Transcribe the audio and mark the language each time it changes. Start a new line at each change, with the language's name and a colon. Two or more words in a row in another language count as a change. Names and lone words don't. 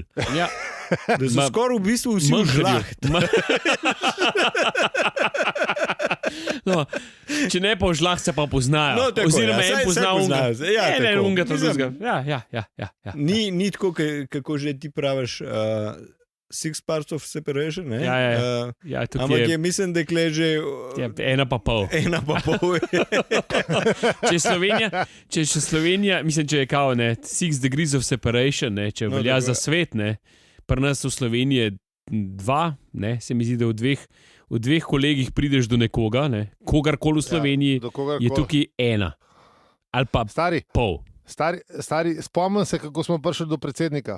Slovenian: Ja. Da so skoraj v bistvu vsi v žlaht. No, če ne pa v žlah, se pa poznajo. Oziroma en poznajo. Ne, unga to drugega. Ja. Ni tako, kako že ti praviš...
English: Six parts of separation,
Slovenian: ne? Ja, ampak mislim, da je že... Ena pa pol. Če Slovenija, mislim, če je kao,
English: 6 degrees of separation,
Slovenian: če velja za svet, pri nas v Sloveniji je 2, se mi zdi, da v dveh kolegih prideš do nekoga, kogarkoli v Sloveniji je tukaj 1. Ali pa pol. Stari, spomnim se, kako smo prišli do predsednika.